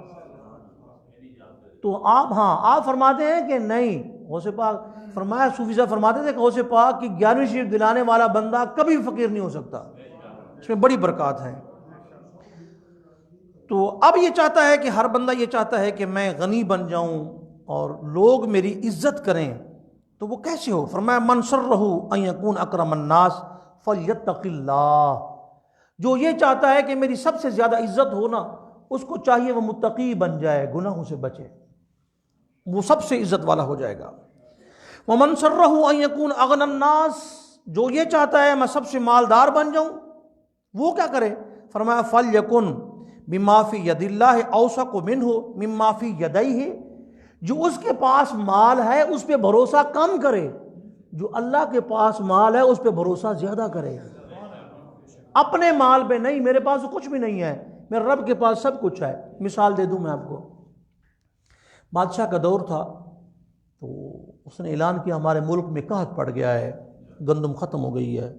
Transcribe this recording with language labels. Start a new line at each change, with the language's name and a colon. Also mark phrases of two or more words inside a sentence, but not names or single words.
Hindi: तो आप, हाँ, आप फरमाते हैं कि नहीं, गौसे पाक फरमाया, सूफी साहब फरमाते थे गौसे पाक की 11वीं शरीफ दिलाने वाला बंदा कभी फ़कीर नहीं हो सकता, इसमें बड़ी बरकत है। तो अब ये चाहता है कि हर बंदा ये चाहता है कि मैं गनी बन जाऊं और लोग मेरी इज्जत करें, तो वो कैसे हो?
Arabic: फरमाया من سره أن يكون أكرم الناس فليتق الله,
Hindi: जो ये चाहता है कि मेरी सबसे ज़्यादा इज्जत हो ना, उसको चाहिए वो मुत्तकी बन जाए, गुनाहों से बचे, वो सबसे इज्जत वाला हो जाएगा।
Arabic: ومن سره أن يكون أغنى الناس,
Hindi: जो ये चाहता है मैं सबसे मालदार बन जाऊं, वो क्या करे?
Arabic: फरमाया فليكن بما في يد الله أوثق منه مما في يديه,
Hindi: जो उसके पास माल है उस पर भरोसा कम करे, जो अल्लाह के पास माल है उस पर भरोसा ज्यादा करे। अपने माल पे नहीं, मेरे पास तो कुछ भी नहीं है, मेरे रब के पास सब कुछ है। मिसाल दे दूं मैं आपको, बादशाह का दौर था तो उसने ऐलान किया हमारे मुल्क में कहत पड़ गया है, गंदम ख़त्म हो गई है।